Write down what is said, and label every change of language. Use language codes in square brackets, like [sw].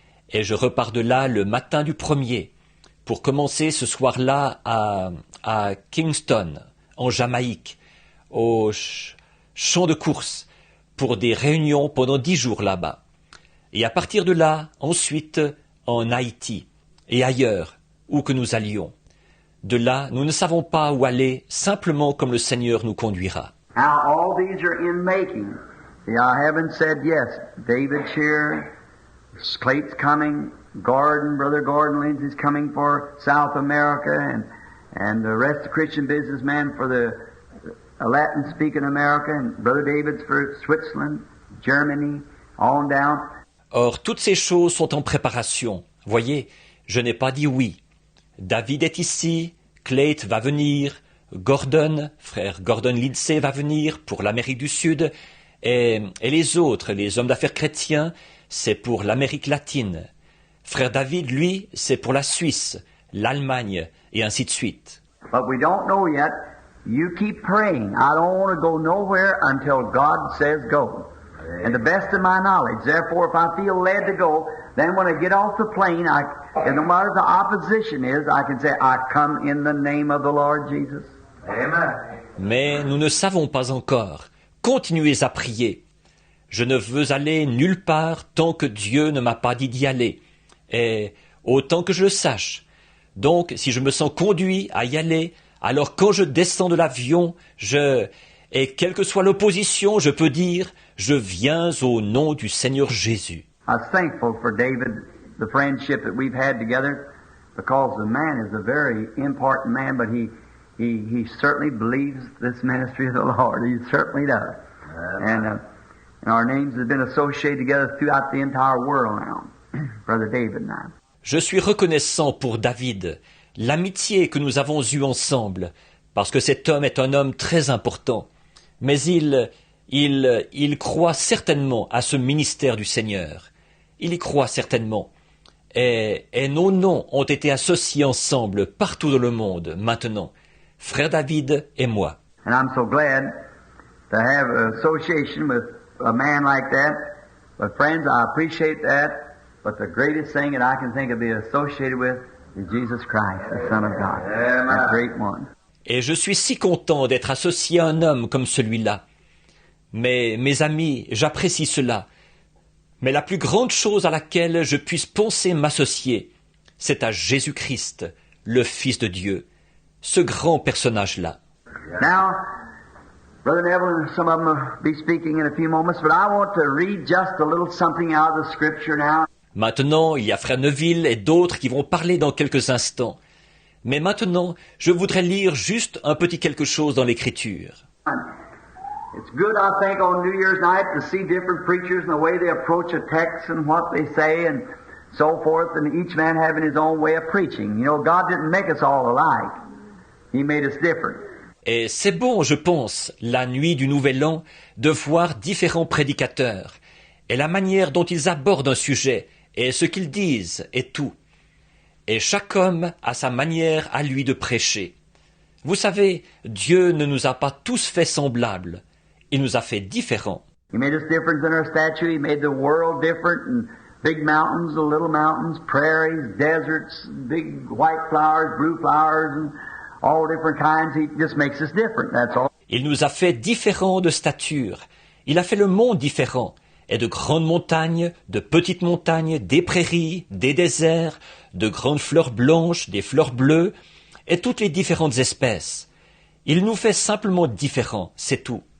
[fr] Et je repars de là le matin du 1er pour commencer ce soir-là à Kingston, en Jamaïque, au champ de course, pour des réunions pendant 10 jours là-bas. Et à partir de là, ensuite, en Haïti et ailleurs, où que nous allions. De là, nous ne savons pas où aller, simplement comme le Seigneur nous conduira. [en] Now all these are in making. I haven't said yes. David Shear, Clayt's coming, Brother Gordon Lindsay's coming for South America, and the rest of Christian businessmen for the Latin-speaking America, and Brother David's for Switzerland, Germany, on down. [fr] Or, toutes ces choses sont en préparation. Voyez, je n'ai pas dit oui. David est ici, Clayt va venir, frère Gordon Lindsay va venir pour l'Amérique du Sud, et les autres, les hommes d'affaires chrétiens, c'est pour l'Amérique latine. Frère David, lui, c'est pour la Suisse, l'Allemagne, et ainsi de suite. [en] But we don't know yet. You keep praying. I don't want to go nowhere until God says go. And the best of my knowledge. Therefore, if I feel led to go, then when I get off the plane, and no matter the opposition is, I can say, I come in the name of the Lord Jesus. Amen. [fr] Mais nous ne savons pas encore. Continuez à prier. Je ne veux aller nulle part tant que Dieu ne m'a pas dit d'y aller. Et autant que je le sache. Donc, si je me sens conduit à y aller, alors quand je descends de l'avion, et quelle que soit l'opposition, je peux dire, je viens au nom du Seigneur Jésus. [en] I was thankful for David, the friendship that we've had together, because the man is a very important man, but he certainly believes this ministry of the Lord. He certainly does. And our names have been associated together throughout the entire world now, Brother David and I. [fr] Je suis reconnaissant pour David, l'amitié que nous avons eue ensemble, parce que cet homme est un homme très important. Mais il croit certainement à ce ministère du Seigneur. Il y croit certainement. Et nos noms ont été associés ensemble partout dans le monde, maintenant. Frère David et moi. [en] And I'm so glad to have an association with a man like that. But friends, I appreciate that. But the greatest thing that I can think of being associated with is Jesus Christ, the Son of God. A great one. [fr] Et je suis si content d'être associé à un homme comme celui-là. Mais, mes amis, j'apprécie cela. Mais la plus grande chose à laquelle je puisse penser m'associer, c'est à Jésus-Christ, le Fils de Dieu, ce grand personnage-là. [en] Now, Brother Neville, some of them will be speaking in a few moments, but I want to read just a little something out of the Scripture now. [fr] Maintenant, il y a Frère Neville et d'autres qui vont parler dans quelques instants. Mais maintenant, je voudrais lire juste un petit quelque chose dans l'Écriture. [en] It's good, I think, on New Year's night to see different preachers and the way they approach a text and what they say and so forth, and each man having his own way of preaching. You know, God didn't make us all alike. He made us different. [fr] Et c'est bon, je pense, la nuit du Nouvel An, de voir différents prédicateurs, et la manière dont ils abordent un sujet, et ce qu'ils disent, et tout. Et chaque homme a sa manière à lui de prêcher. Vous savez, Dieu ne nous a pas tous fait semblables. Il nous a fait différents. [en] He made us different in our stature. He made the world different, and big mountains, little mountains, prairies, deserts, big white flowers, blue flowers, and all different kinds. He just makes us different, that's all. [fr] Il nous a fait différents de stature. Il a fait le monde différent. Et de grandes montagnes, de petites montagnes, des prairies, des déserts, de grandes fleurs blanches, des fleurs bleues, et toutes les différentes espèces. Il nous fait simplement différents, c'est tout.